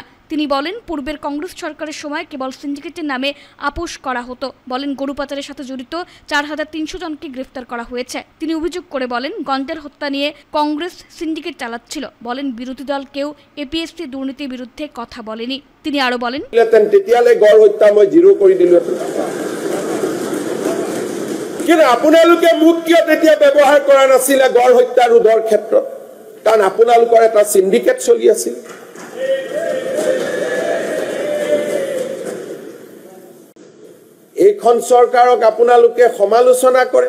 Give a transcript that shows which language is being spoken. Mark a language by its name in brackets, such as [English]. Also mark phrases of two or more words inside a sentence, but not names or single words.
[Bangla] তিনি বলেন, পূর্বের কংগ্রেস সরকারের সময় কেবল সিন্ডিকেটের নামে আপোষ করা হতো। বলেন, গরু পাচারের সাথে জড়িত 4,300 জনকে গ্রেফতার করা হয়েছে। তিনি অভিযোগ করে বলেন, গন্ডের হত্যা নিয়ে কংগ্রেস সিন্ডিকেট চালাচ্ছিল। বলেন, বিরোধী দল কেউ এপিএসসি দুর্নীতির বিরুদ্ধে কথা বলেনি। তিনি আরো বলেন, [Assamese] তেতিয়ালে গড় হত্যা মই জিরো কৰি দিলো, কিন্তু আপোনালোকে মোক কিয় তেতিয়া ব্যৱহাৰ কৰা নাছিলে গড় হত্যা ৰোধৰ ক্ষেত্ৰত? কাৰণ আপোনালোকৰ এটা সিন্ডিকেট চলি আছিল। এইখন চৰকাৰক আপোনালোকে সমালোচনা কৰে।